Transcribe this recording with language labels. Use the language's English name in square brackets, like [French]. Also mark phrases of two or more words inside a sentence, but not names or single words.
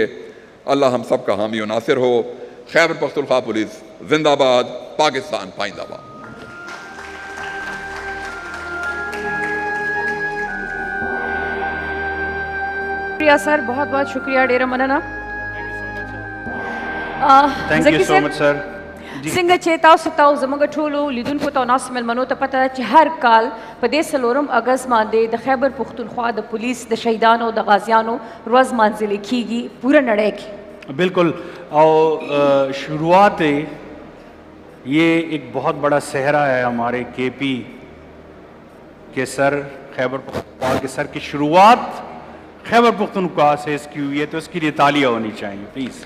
[Urdu] اللہ ہم سب کا حامی و ناصر ہو۔ خیبر پختونخوا پولیس زندہ باد، پاکستان پائندہ باد۔ شکریہ سر، بہت بہت شکریہ، [Pashto] ڈیرا مننا۔ [English] Thank you so much, sir. [Pashto] څنګه چې تاسو ته زموږ ټولو لیدونکو ته او ناستو مېلمنو ته پته ده چې هر کال په دې 4 اګست باندې د خیبر پختونخوا د پولیس د شهیدانو د غازیانو ورځ مانځلې کیږي پوره نړۍ کې۔ [Urdu] بالکل، اور شروعات یہ ایک بہت بڑا صحرا ہے ہمارے KP کے سر، خیبر پختونخوا کے سر کی شروعات خیبر پختونخوا سے اس کی ہوئی ہے، تو اس کے لیے تالیاں ہونی چاہیے پلیز۔